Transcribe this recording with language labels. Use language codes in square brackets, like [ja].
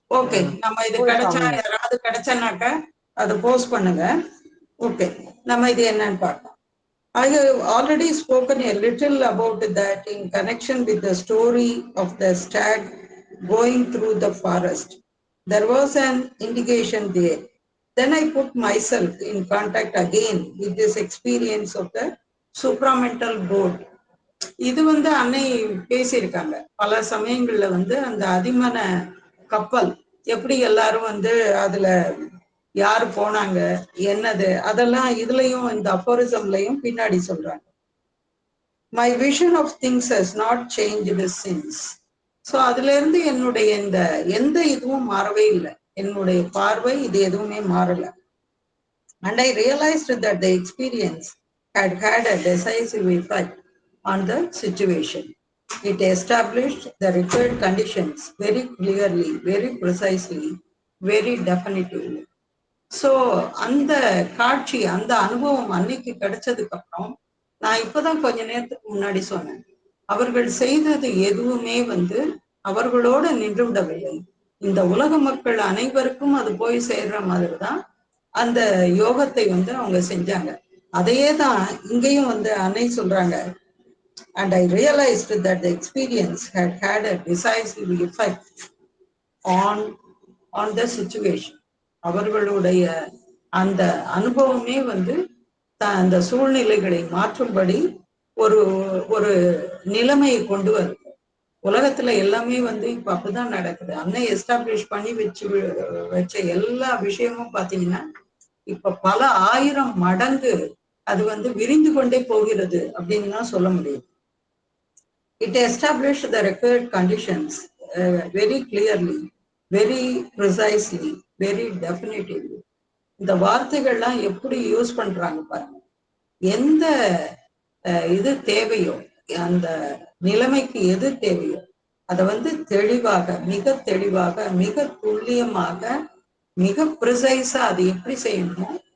[ta] Okay, நம்ம இது கிடைச்சா யாராவது கிடைச்சானாக்க அதை போஸ்ட் பண்ணுங்க. ஓகே, நம்ம இது என்னன்னு பார்க்கலாம். [en] I have already spoken a little about that in connection with the story of the stag going through the forest. There was an indication there. Then I put myself in contact again with this experience of the supramental boat. [ta] இது வந்து அன்னை பேசியிருக்காங்க. பல சமயங்கள்ல வந்து அந்த அதிமன கப்பல் எப்படி எல்லாரும் வந்து அதுல யாரு போனாங்க, என்னது, அதெல்லாம் இதுலயும் இந்த அஃபோரிசம்லயும் பின்னாடி சொல்றாங்க. [en] My vision of things has not changed since. [ta] So அதுல இருந்து என்னுடைய இந்த எந்த இதுவும் மாறவே இல்லை. என்னுடைய பார்வை இது எதுவுமே மாறல. [en] And I realized that the experience had had a decisive effect on the situation. It established the required conditions very clearly, very precisely, very definitively. [ta] So அந்த காட்சி, அந்த அனுபவம் அன்னைக்கு கிடைச்சதுக்கு அப்புறம் நான் இப்பதான் கொஞ்ச நேரத்துக்கு முன்னாடி சொன்னேன், அவர்கள் செய்தது எதுவுமே வந்து அவர்களோட நின்று விடவில்லை. இந்த உலக மக்கள் அனைவருக்கும் அது போய் சேர்ற மாதிரி தான் அந்த யோகத்தை வந்து அவங்க செஞ்சாங்க. அதையே தான் இங்கேயும் வந்து அன்னை சொல்றாங்க. [en] And I realized that the experience had had a decisive effect on the situation. [ta] அவர்களுடைய அந்த அனுபவமே வந்து அந்த சூழ்நிலைகளை மாற்றும்படி ஒரு ஒரு நிலைமையை கொண்டு வருது. உலகத்துல எல்லாமே வந்து இப்ப அப்படிதான் நடக்குது. அன்னை எஸ்டாப்ளிஷ் பண்ணி வச்ச எல்லா விஷயமும் பாத்தீங்கன்னா இப்ப பல 1000 மடங்கு அது வந்து விரிந்து கொண்டே போகிறது அப்படின்னு தான் சொல்ல முடியும். [en] It established the required conditions very clearly, very precisely, very definitively. [ta] இந்த வார்த்தைகள்லாம் எப்படி யூஸ் பண்றாங்க பாருங்க. எந்த இது தேவையோ, அந்த நிலைமைக்கு எது தேவையோ அதை வந்து தெளிவாக, மிக தெளிவாக, மிக துல்லியமாக, மிக ப்ரிசைஸா அது எப்படி செய்யணுமோ